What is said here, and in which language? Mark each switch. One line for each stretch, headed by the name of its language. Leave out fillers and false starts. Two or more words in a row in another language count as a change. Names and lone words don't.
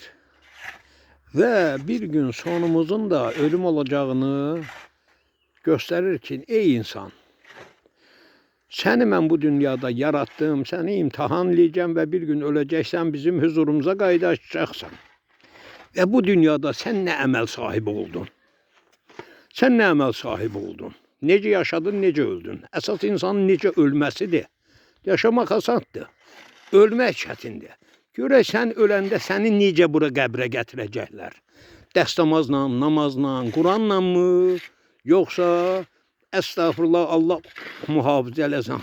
Turkish: Ve bir gün sonumuzun da ölüm olacağını gösterir ki, ey insan, seni ben bu dünyada yarattım, seni imtihanlayacağım ve bir gün öleceksen, bizim huzurumuza qayıdacaksın. Ve bu dünyada sen ne emel sahibi oldun? Sen ne emel sahibi oldun?
Azerbaijani: Necə yaşadın, necə öldün? Əsas insanın necə ölməsidir. Yaşamaq asandır. Ölmək çətindir. Görək sən öləndə səni necə bura qəbrə gətirəcəklər? Dəstəmazla, namazla, Quranla mı? Yoxsa əstəğfurullah, Allah mühafizə eləsin.